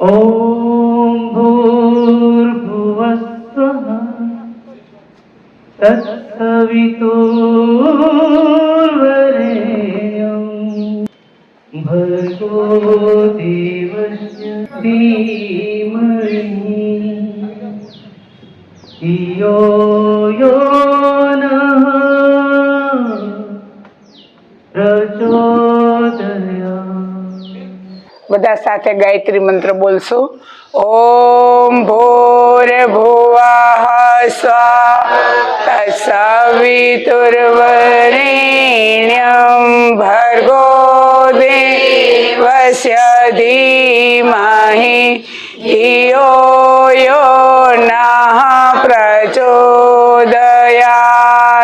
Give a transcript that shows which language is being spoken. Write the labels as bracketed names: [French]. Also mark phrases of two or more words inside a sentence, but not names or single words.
[Sanskrit] ॐ भूर्भुवस्सुः तत्सवितुर्वरेण्यं भर्गो देवस्य धीमहि धियो यो नः प्रचोदयात्। [Gujarati] બધા સાથે ગાયત્રી મંત્ર બોલશું। [Sanskrit] ઓમ ભૂર્ભુવઃ સ્વઃ તત્સવિતુર્વરેણ્યં ભર્ગો દેવસ્ય ધીમહિ ધિયો યો નઃ પ્રચોદયાત।